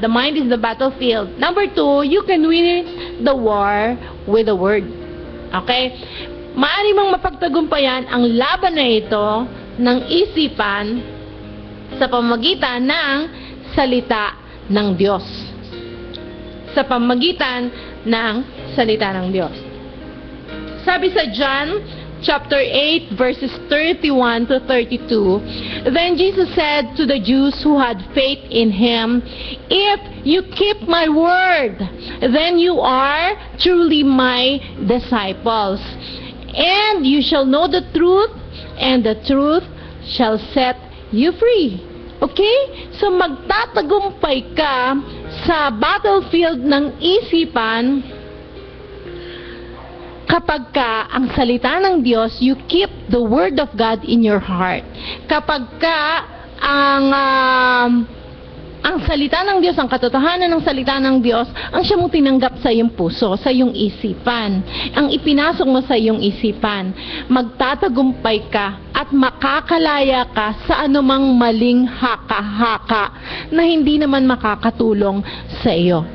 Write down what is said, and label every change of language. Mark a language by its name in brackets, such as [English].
[English] The mind is the battlefield. Number 2, you can win the war with the word. Okay? [Filipino] Maaari mang mapagtagumpayan ang laban na ito ng isipan sa pamamagitan ng salita ng Diyos. Sa pamamagitan ng salita ng Diyos. Sabi sa [English] John chapter 8 verses 31 to 32, then Jesus said to the Jews who had faith in Him, if you keep my word, then you are truly my disciples. And you shall know the truth, and the truth shall set you free. Okay? [Filipino] So magtatagumpay ka sa battlefield ng isipan kapag ka ang salita ng Diyos, [English] you keep the word of God in your heart. [Filipino] Kapag ka ang salita ng Diyos, ang katotohanan ng salita ng Diyos, ang siya mong tinanggap sa iyong puso, sa iyong isipan, ang ipinasok mo sa iyong isipan, magtatagumpay ka at makakalaya ka sa anumang maling haka-haka na hindi naman makakatulong sa iyo.